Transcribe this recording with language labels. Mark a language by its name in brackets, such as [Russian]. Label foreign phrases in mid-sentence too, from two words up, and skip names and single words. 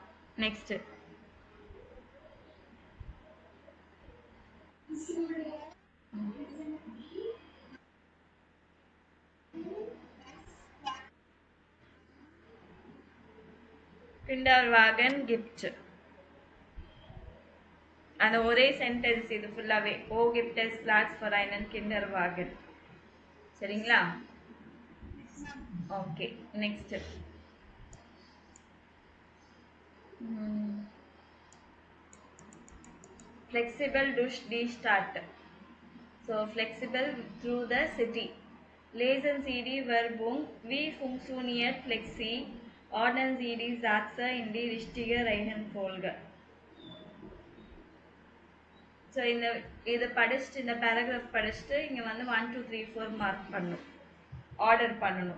[Tamil] நெக்ஸ்ட் கிண்டர்வாகன் கிஃப்ட். அந்த ஒரே சென்டென்ஸ் இது ஃபுல்லாவே. [German] O gibt es Platz für einen Kinderwagen. சரிங்களா? [English] okay next [German] flexible durch die Stadt. [English] So flexible through the city. [German] Lesen Sie die Werbung. Wie funktioniert Flexi? Ordnen Sie die Sätze in die richtige Reihenfolge. [Tamil] ஸோ இதை படிச்சுட்டு இந்த பேராகிராஃப் படிச்சுட்டு இங்கே வந்து 1 2 3 4 மார்க் பண்ணணும், ஆர்டர் பண்ணணும்.